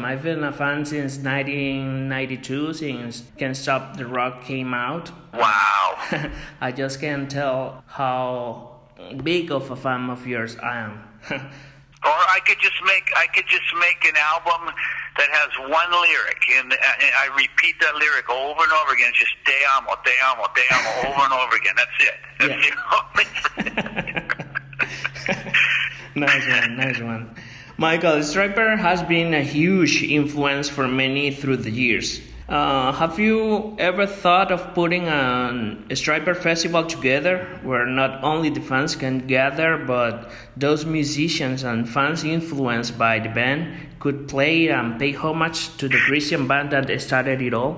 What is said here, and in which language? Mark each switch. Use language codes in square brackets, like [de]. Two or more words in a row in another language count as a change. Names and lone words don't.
[en] I've been a fan since 1992, since Can't Stop the Rock came out. Wow. I just can't tell how big of a fan of yours I am. Or I could just make an album that has one lyric, and I repeat that lyric over and over again. It's just [es] te amo, te amo, te amo, [en] over and over again. That's it. That's Nice one. Michael, Stryper has been a huge influence for many through the years. Have you ever thought of putting a Stryper festival together where not only the fans can gather, but those musicians and fans influenced by the band could play and pay homage to the Christian band that started it all?